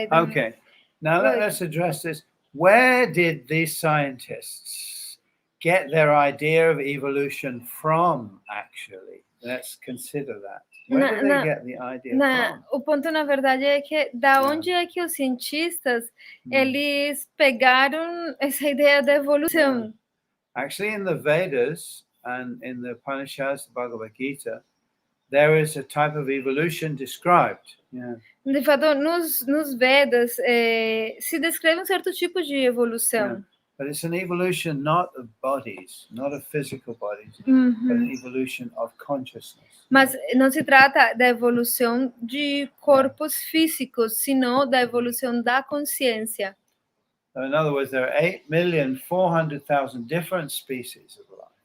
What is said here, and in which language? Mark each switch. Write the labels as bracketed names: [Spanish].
[English] Okay, now let's address this. Where did these scientists get their idea of evolution from, actually? Let's consider that. Where did they get the idea from? [Portuguese] O ponto, na verdade, é que da onde é que os cientistas eles pegaram essa ideia da evolução? [English] Actually, in the Vedas and in the Upanishads, the Bhagavad-Gita, there is a type of evolution described. [Portuguese] De fato, nos Vedas se descreve um certo tipo de evolução. [English] But it's an evolution not of bodies, not of physical bodies, but an evolution of consciousness. [Portuguese] Mas não se trata da evolução de corpos físicos, sino da evolução da consciência. [English] So in other words, there are 8,400,000 different species of life.